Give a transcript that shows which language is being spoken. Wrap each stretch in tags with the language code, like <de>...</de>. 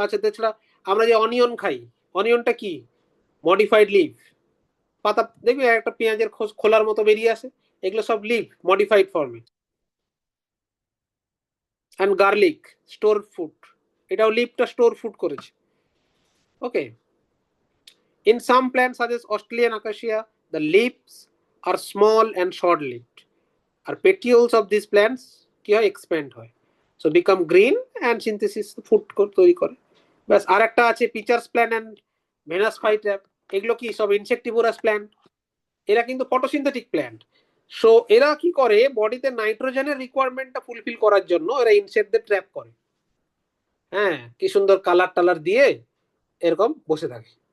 <bn>আচ্ছা তাছাড়া আমরা যে অনিয়ন খাই, অনিয়নটা কি, মডিফাইড লিফ। পাতা দেখবি একটা পেঁয়াজের খোলার মতো বেরিয়ে আসে, এগুলো সব লিফ মডিফাইড ফর্মে।</bn> <en>and garlic store food,</en> <bn>এটাও লিফটা স্টোর ফুড করেছে। ওকে।</bn> <en>In some plants such as Australian acacia, the leaves are small and short-lived. আর petioles of these plants কি হয়, expand হয়, so become green and synthesis food তৈরি করে।</en> <bn>ব্যাস। আর একটা আছে পিচার্স প্ল্যান্ট অ্যান্ড ভেনাস ফাইট্র্যাপ, এগুলো কি সব ইনসেক্টিভোরাস প্ল্যান্ট, এরা কিন্তু ফটোসিনথেটিক প্ল্যান্ট। সো এরা কি করে, বডিতে নাইট্রোজেনের রিকোয়ারমেন্টটা ফুলফিল করার জন্য এরা ইনসেক্টদের ট্র্যাপ করে। হ্যাঁ, কি সুন্দর কালার টালার দিয়ে এরকম বসে থাকে।</bn>